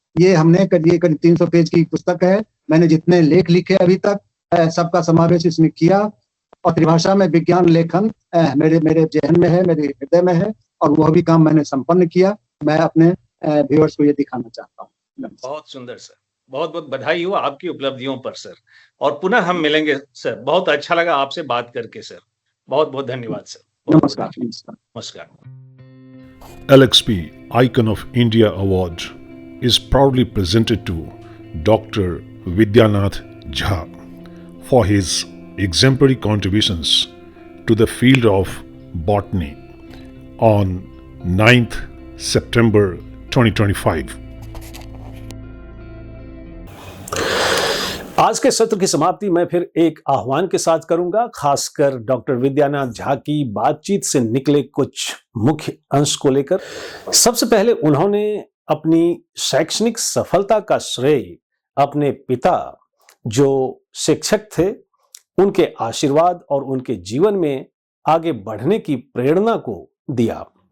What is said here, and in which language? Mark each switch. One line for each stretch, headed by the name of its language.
Hindi: ये हमने करीब 300 पेज की पुस्तक है। मैंने जितने लेख लिखे अभी तक सबका समावेश इसमें किया और त्रिभाषा में विज्ञान लेखन मेरे जहन में है, मेरे हृदय में है और वह भी काम मैंने संपन्न किया। मैं अपने व्यूअर्स को ये दिखाना चाहता हूँ। बहुत सुंदर सर। बहुत बहुत बधाई हो आपकी उपलब्धियों पर सर। और पुनः हम मिलेंगे सर। बहुत अच्छा लगा आपसे बात करके सर। बहुत बहुत धन्यवाद सर। नमस्कार। नमस्कार।
English: LXP Icon of India Award is proudly presented to Dr. Vidyanath Jha for his exemplary contributions to the field of botany on 9th September 2025.
Hindi: आज के सत्र की समाप्ति मैं फिर एक आह्वान के साथ करूंगा, खासकर डॉक्टर विद्यानाथ झा की बातचीत से निकले कुछ मुख्य अंश को लेकर। सबसे पहले उन्होंने अपनी शैक्षणिक सफलता का श्रेय अपने पिता, जो शिक्षक थे, उनके आशीर्वाद और उनके जीवन में आगे बढ़ने की प्रेरणा को दिया।